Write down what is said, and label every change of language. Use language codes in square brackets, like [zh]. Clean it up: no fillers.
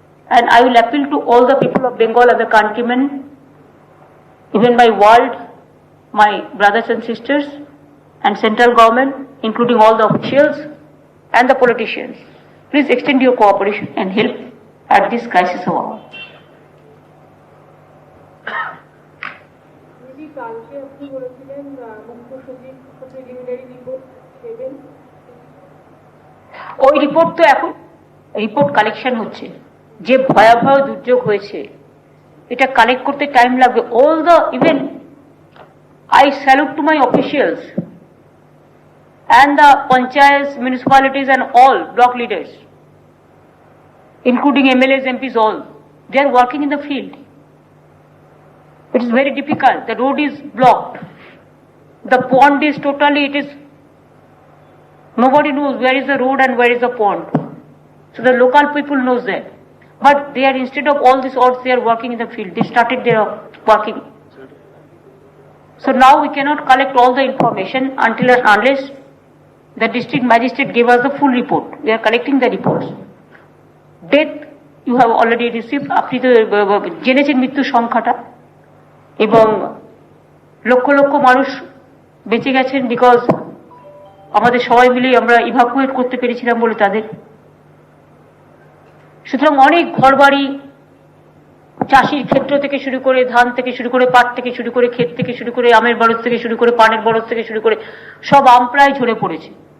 [en] And I will appeal to all the people of Bengal and the countrymen, even my world, my brothers and sisters, and central government, including all the officials and the politicians. Please extend your cooperation and help at this crisis hour. [bn] কালকে আপনি বলেছিলেন মুখ্য সচিব preliminary report দেবেন। ওই report তো এখন report collection হচ্ছে। যে ভয়াবহ দুর্যোগ হয়েছে, এটা কালেক্ট করতে টাইম লাগবে। [en] All the even I salute to my officials and the panchayats, municipalities, and all block leaders, including MLAs, MPs, all, they are working in the field. It is very difficult. The road is blocked. The pond is totally, nobody knows where is the road and where is the pond. So the local people knows that. But they are, instead of all these odds, they are working in the field. They started their working. So now we cannot collect all the information unless the district magistrate gave us the full report. We are collecting the reports. Death you have already received. [bn] আপনি তো জেনেছেন মৃত্যু সংখ্যাটা, এবং লক্ষ লক্ষ মানুষ বেঁচে গেছেন because আমাদের সবাই মিলে আমরা ইভাকুয়েট করতে পেরেছিলাম বলে তাদের। সুতরাং অনেক ঘরবাড়ি, চাষির ক্ষেত্র থেকে শুরু করে, ধান থেকে শুরু করে, পাট থেকে শুরু করে, ক্ষেত থেকে শুরু করে, আমের বরজ থেকে শুরু করে, পানের বরজ থেকে শুরু করে সব আম প্রায় ঝরে পড়েছে।